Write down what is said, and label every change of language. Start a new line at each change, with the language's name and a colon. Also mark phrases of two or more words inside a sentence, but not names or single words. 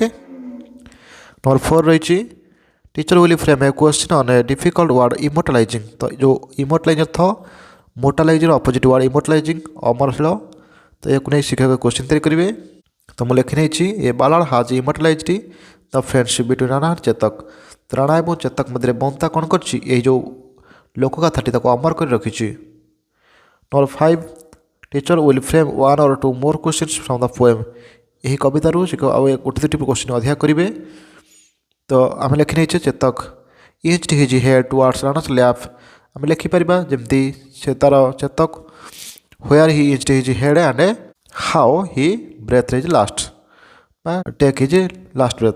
Odia: ନମ୍ବର 4 ରହିଛି,
English: teacher will frame a question on a difficult word immortalizing
Odia: ତ ଯେଉଁ ଇମୋର୍ଟାଲାଇଜିଂ ଅର୍ଥ
English: mortalizing opposite word immortalizing
Odia: ଅମରଶୀଳ ତ ଏହାକୁ ନେଇ ଶିକ୍ଷକ କ୍ୱେଶ୍ଚନ୍ ତିଆରି କରିବେ। ତ ମୁଁ ଲେଖିନେଇଛି
English: a ballad has immortalized the friendship between Rana and Chetak
Odia: ତ ରାଣା ଏବଂ ଚେତକ ମଧ୍ୟରେ ବନ୍ତା କ'ଣ କରିଛି ଏହି ଯେଉଁ ଲୋକକଥାଟି ତାକୁ ଅମର କରି ରଖିଛି।
English: Number 5 teacher will frame 1 or 2 more questions from the poem
Odia: ଏହି କବିତାରୁ ଶିକ୍ଷକ ଆଉ ଗୋଟେ ଦୁଇଟି କ୍ୱେଶ୍ଚନ୍ ଅଧିକା କରିବେ। ତ ଆମେ ଲେଖିନେଇଛେ
English: Chetak inched his head towards Rana's lap
Odia: ଆମେ ଲେଖିପାରିବା ଯେମିତି ସେ ତାର
English: Chetak where he inched his head and how he breathed his last ବା take his last breath।